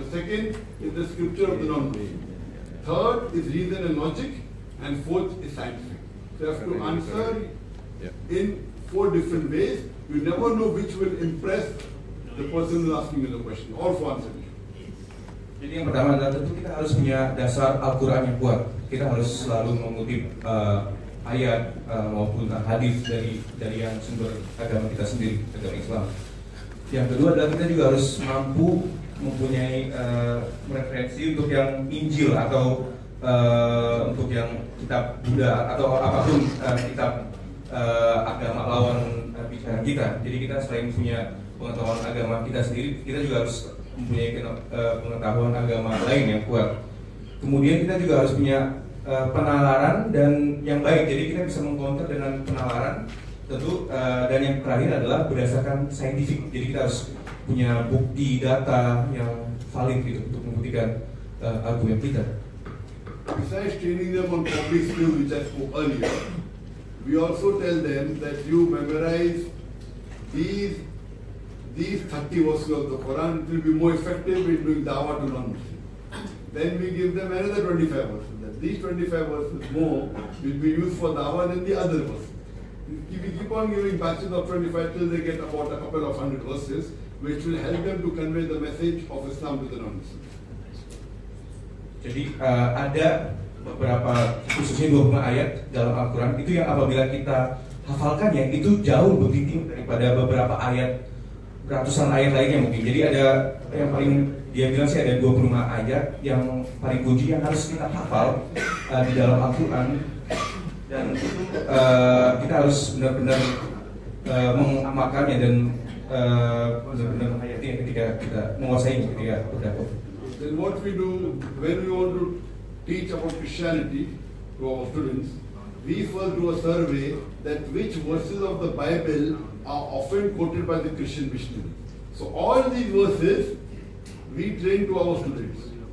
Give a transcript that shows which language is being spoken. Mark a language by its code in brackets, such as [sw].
[en] The second is the scripture of the non-Muslim. Third is reason and logic, and fourth is scientific. So you have to answer in 4 different ways. You never know which will impress the person who is asking you the question. All 4 answers. [id] Jadi yang pertama adalah tentu kita harus punya dasar Al-Quran yang kuat. Kita harus selalu mengutip ayat maupun hadis dari yang sumber agama kita sendiri, agama Islam. Yang kedua adalah kita juga harus mampu mempunyai referensi untuk yang Injil atau untuk yang kitab Buddha atau apapun kitab agama lawan bicara kita. Jadi kita selain punya pengetahuan agama kita sendiri, kita juga harus mempunyai pengetahuan agama lain yang kuat. Kemudian kita juga harus punya penalaran dan yang baik. Jadi kita bisa mengcounter dengan penalaran tentu, dan yang terakhir adalah berdasarkan saintifik. Jadi kita harus punya bukti data yang valid gitu untuk membuktikan argumen kita. [en] Besides training them on public skills which I spoke earlier, we also tell them that you memorize these 30 verses of the Quran. It will be more effective in doing dawah to non-Muslims. Then we give them another 25 verses. That these 25 verses more will be used for dawah than the other verses. If we keep on giving batches of 25 till they get about a couple of 100 verses, which will help them to convey the message of Islam to the non-Muslims. [id] Jadi ada beberapa, khususnya 20 ayat dalam Al-Quran itu yang apabila kita hafalkannya itu jauh lebih tinggi daripada beberapa ayat, ratusan ayat lainnya mungkin. Jadi ada yang paling dia bilang sih ada 25 ayat yang paling kunci yang harus kita hafal di dalam Al-Quran, dan itu kita harus benar-benar mengamalkannya dan benar-benar menghayatinya ketika kita menguasainya ketika berdakwah. [en] Then what we do when we want to teach about Christianity to our students, we first do a survey that which verses of the Bible are often quoted by the Christian missionaries. So all these verses we train to our students.